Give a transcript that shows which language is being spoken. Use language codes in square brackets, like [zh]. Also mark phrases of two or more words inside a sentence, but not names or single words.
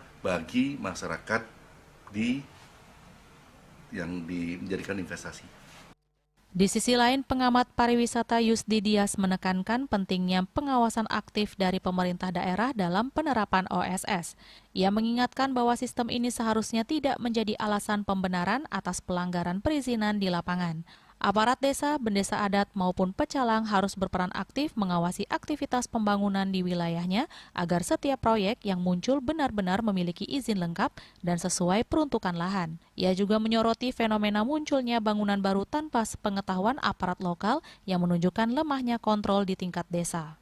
[id] Bagi masyarakat yang dijadikan investasi. Di sisi lain, pengamat pariwisata Yusdi Dias menekankan pentingnya pengawasan aktif dari pemerintah daerah dalam penerapan OSS. Ia mengingatkan bahwa sistem ini seharusnya tidak menjadi alasan pembenaran atas pelanggaran perizinan di lapangan. Aparat desa, bendesa adat maupun pecalang harus berperan aktif mengawasi aktivitas pembangunan di wilayahnya agar setiap proyek yang muncul benar-benar memiliki izin lengkap dan sesuai peruntukan lahan. Ia juga menyoroti fenomena munculnya bangunan baru tanpa sepengetahuan aparat lokal yang menunjukkan lemahnya kontrol di tingkat desa.